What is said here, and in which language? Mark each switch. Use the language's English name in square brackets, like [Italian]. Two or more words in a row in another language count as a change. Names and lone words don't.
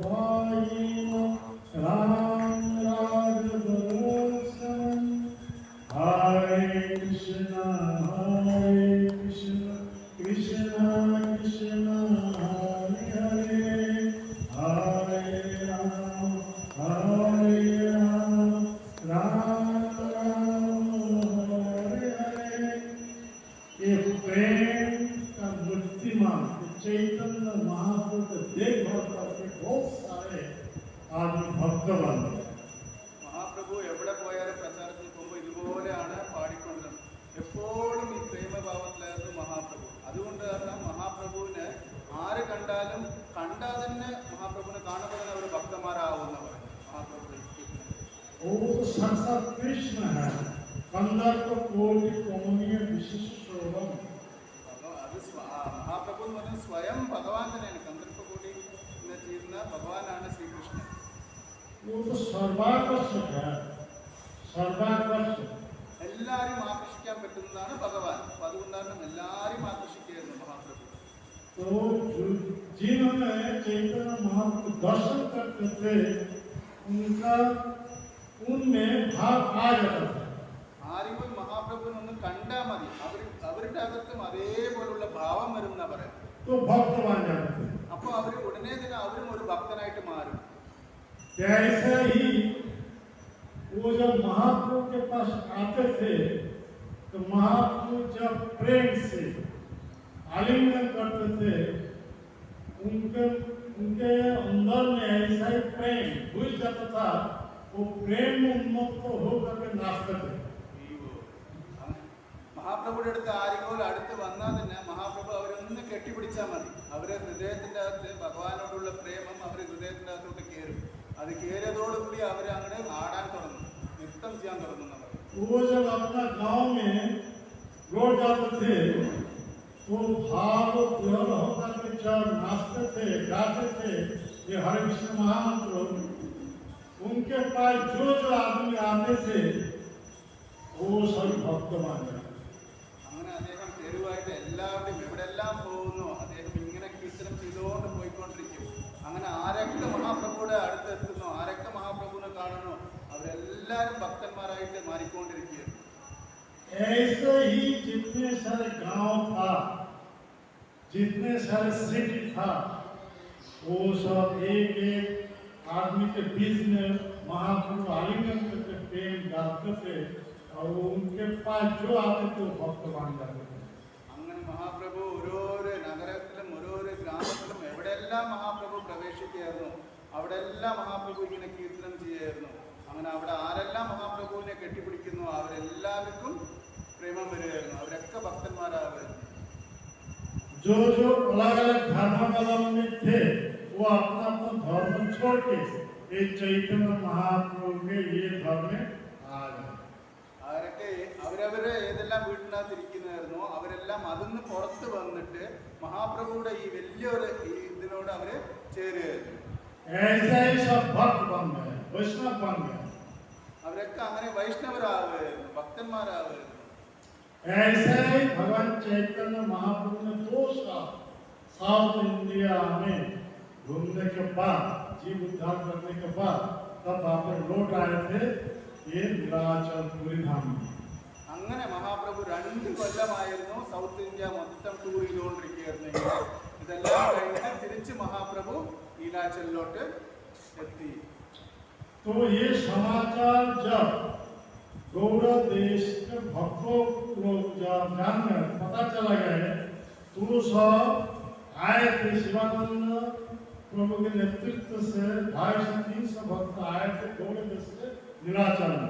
[Hindi] राम राघव हरे कृष्ण कृष्ण कृष्ण हरे हरे हरे राम राम राम हरे हरे। ये प्रेम का मूर्तिमान चैतन्य महाप्रभु देख करके बहुत सारे आदमी भक्त बन गए। [Malayalam] മഹാപ്രഭു എവിടെ പോയാലും പ്രചാരത്തിൽ പോകുമ്പോൾ ഇതുപോലെയാണ് പാടിക്കൊണ്ടിരുന്നത്. എപ്പോഴും ഈ പ്രേമഭാവത്തിലായിരുന്നു മഹാപ്രഭു. അതുകൊണ്ട് കാരണം മഹാപ്രഭുവിനെ ആര് കണ്ടാലും കണ്ടാൽ തന്നെ മഹാപ്രഭുവിനെ കാണുമ്പോൾ തന്നെ അവർ ഭക്തന്മാരാവുന്നവർ. മഹാപ്രഭു [Hindi] वो तो साक्षात कृष्ण है, कंदर को कोटि कमनीय विशिष्ट स्वयं [Malayalam] അത് മഹാപ്രഭു എന്ന് പറഞ്ഞാൽ സ്വയം ഭഗവാൻ തന്നെയാണ്. കന്ദർപ്പകൂടി എന്ന് ചെയ്യുന്ന ഭഗവാനാണ് ശ്രീകൃഷ്ണൻ. [Hindi] वो तो सर्वाकर्षक है, सर्वाकर्षक. [Malayalam] എല്ലാവരും ആകർഷിക്കാൻ പറ്റുന്നതാണ് ഭഗവാൻ. അപ്പൊ അതുകൊണ്ടാണ് എല്ലാവരും ആകർഷിക്കുകയായിരുന്നു മഹാപ്രഭു. [Hindi] तो जिन्होंने चैतन्य महाप्रभु दर्शन करते थे उनका उनमें भाव आ जाता था. [Malayalam] ആരെങ്കിലും മഹാപ്രഭുവിനൊന്ന് കണ്ടാൽ മതി, അവരുടെ അകത്തും അതേപോലുള്ള ഭാവം വരും എന്നാ പറയാം. [Hindi] तो भक्त बन जाते थे. [Malayalam] അപ്പൊ അവര് ഉടനെ തന്നെ അവരും ഒരു ഭക്തനായിട്ട് മാറും. [Hindi] ऐसे ही वो जब महाप्रभु के पास आते थे तो महाप्रभु जब प्रेम से आलिंगन करते थे उनके उनके अंदर में ऐसा ही प्रेम घुस जाता था. वो प्रेम उन्मुक्त होकर के नाचते थे. [Malayalam] മഹാപ്രഭുയുടെ അടുത്ത് ആരെങ്കിലും അടുത്ത് വന്നാൽ തന്നെ മഹാപ്രഭു അവരൊന്ന് കെട്ടിപ്പിടിച്ചാൽ മതി. അവരെ ഹൃദയത്തിന്റെ അകത്ത് ഭഗവാനോടുള്ള പ്രേമം അവര് ഹൃദയത്തിന്റെ അകത്തോട്ട് കയറും. അത് കയറിയതോടുകൂടി അവർ അങ്ങനെ ആടാൻ തുടങ്ങും, നൃത്തം ചെയ്യാൻ തുടങ്ങും. [Hindi] वो जब अपना गांव में लौट जाते थे तो भाव पूर्ण होकर के जब नाचते थे गाते थे ये हरे कृष्ण महामंत्र, उनके पास जो जो आदमी आते थे वो सभी भक्त मान गए. [Malayalam] അങ്ങനെ അദ്ദേഹം തെരുവായിട്ട് എല്ലാവരും എവിടെല്ലാം പോകുന്നു അദ്ദേഹം ഇങ്ങനെ കീർത്തനം ചെയ്തുകൊണ്ട് പോയിക്കൊണ്ടിരിക്കും. അങ്ങനെ ആരൊക്കെ മഹാപ്രഭുയുടെ അടുത്തെത്തുന്നു, ആരൊക്കെ മഹാപ്രഭുവിനെ കാണുന്നു, അവരെല്ലാരും ഭക്തന്മാരായിട്ട് മാറിക്കൊണ്ടിരിക്കുകയാണ്. [Hindi] ऐसे ही जितने सारे गांव था, जितने सारे सिटी था, वो सब एक एक आदमी के बीच में महाप्रभु आलिंगन करके प्रेम गाते थे और उनके पास जो आते थे वो भक्त बन जाते थे. [Malayalam] അങ്ങനെ മഹാപ്രഭു ഓരോരോ നഗരത്തിലും ഓരോരോ ഗ്രാമത്തിലും എവിടെയെല്ലാം മഹാപ്രഭു പ്രവേശിക്കുകയായിരുന്നു അവിടെല്ലാം മഹാപ്രഭു ഇങ്ങനെ കീർത്തനം ചെയ്യായിരുന്നു. അങ്ങനെ അവിടെ ആരെല്ലാം മഹാപ്രഭുവിനെ കെട്ടിപ്പിടിക്കുന്നു അവരെല്ലാവർക്കും പ്രേമം വരികയായിരുന്നു. അവരൊക്കെ ഭക്തന്മാരാകുമായിരുന്നു. [Hindi] जो जो अलग अलग धर्मावलंबी थे वो अपना अपना धर्म छोड़ के एक चैतन्य महाप्रभु के ये धर्म में आ गए. [Malayalam] അവരൊക്കെ അവരവരെ ഏതെല്ലാം വീട്ടിനകത്തിരിക്കുന്നതായിരുന്നോ അവരെല്ലാം അതിന്ന് പുറത്ത് വന്നിട്ട് മഹാപ്രഭുയുടെ ഈ വലിയൊരു ഇതിനോട് അവര് ചേരുകയായിരുന്നു. [Hindi] ऐसा ही सब भक्त बन गए, वैष्णव बन गए. [Malayalam] അവരൊക്കെ അങ്ങനെ വൈഷ്ണവരാകുമായിരുന്നു, ഭക്തന്മാരാകുമായിരുന്നു. [Hindi] ऐसे ही भगवान चैतन्य महाप्रभु ने 2 साल साउथ इंडिया में घूमने के बाद, जीव उद्धार करने के बाद तब वापस लौट आए थे ये नीलाचल पुरी धाम में. [Malayalam] അങ്ങനെ മഹാപ്രഭു 2 കൊല്ലമായിരുന്നു സൗത്ത് ഇന്ത്യ മൊത്തം ടൂർ ചെയ്തുകൊണ്ടിരിക്കുകയായിരുന്നു. ഇതെല്ലാം കഴിഞ്ഞ് തിരിച്ച് മഹാപ്രഭു നീലാചലിലോട്ട് എത്തി. [Hindi] तो ये समाचार जब गौड़ देश के भक्तों लोग जब जानने पता चला गया तो सब आए थे. शिवानंद प्रभु के नेतृत्व से 250-300 भक्त आए थे गौड़ देश से नीलाचल में.